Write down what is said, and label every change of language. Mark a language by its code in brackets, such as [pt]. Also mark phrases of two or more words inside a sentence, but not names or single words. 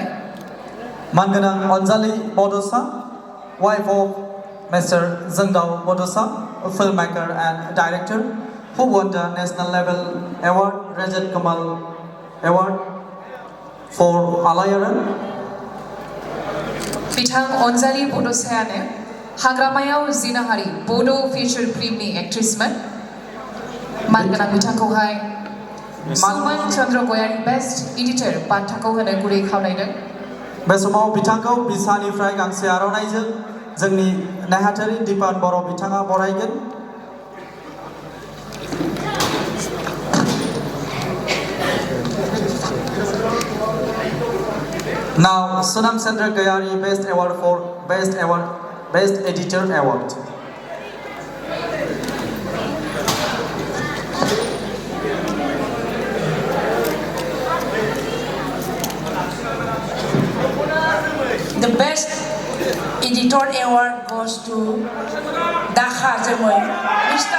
[brx] मानगोनां अनजालि बड'सा, [en] wife of Mr. Zengdao Bodosa, a filmmaker and director who won the national level award Rajat Kamal Award for Alayaran. [brx] बिथां अनजालि बड'सायानो हाग्रामायाव जिनाहारि बड' [en] feature filmनि [brx] एक्ट्रेसमोन। मानगोनां बिथांखौहाय सुमन चन्द्रगायारि [en] best editor [brx] बान्थाखौ होनो गुरै खावलायदों। बे समाव बिथांखौ बिसानिफ्राय गांसे आर'नाइजों जोंनि नेहाथारि दिपान बर' बिथाङा बरायगोन। [en] Now, Sunam Chandragayari Best Award for Best Editor Award. The Best Editor Award goes to Dakha Jerman, Mr.